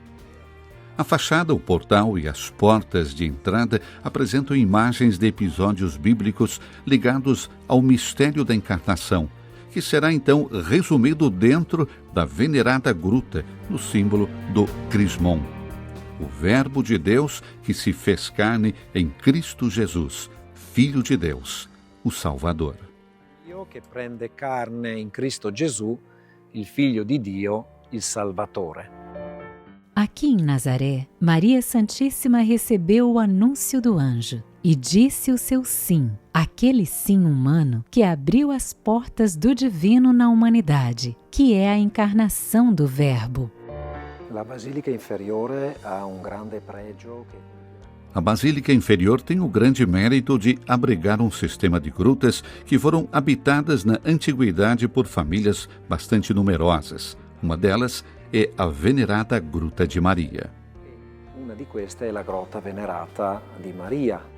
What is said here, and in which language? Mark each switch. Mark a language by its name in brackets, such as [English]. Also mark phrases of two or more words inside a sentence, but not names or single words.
[Portuguese] A fachada, o portal e as portas de entrada apresentam imagens de episódios bíblicos ligados ao mistério da encarnação, que será então resumido dentro da venerada gruta, no símbolo do crismon. O Verbo de Deus que se fez carne em Cristo Jesus, Filho de Deus, o Salvador. [Italian] Dio che prende carne in Cristo Gesù, il Figlio di Dio, il Salvatore. [Portuguese] Aqui em Nazaré, Maria Santíssima recebeu o anúncio do anjo e disse o seu sim, aquele sim humano que abriu as portas do divino na humanidade, que é a encarnação do Verbo. [Italian] La Basilica Inferiore ha un grande pregio che... [Portuguese] A Basílica Inferior tem o grande mérito de abrigar um sistema de grutas que foram habitadas na antiguidade por famílias bastante numerosas. Uma delas é a venerada Gruta de Maria. [Italian] Una di queste è la Grotta Venerata di Maria.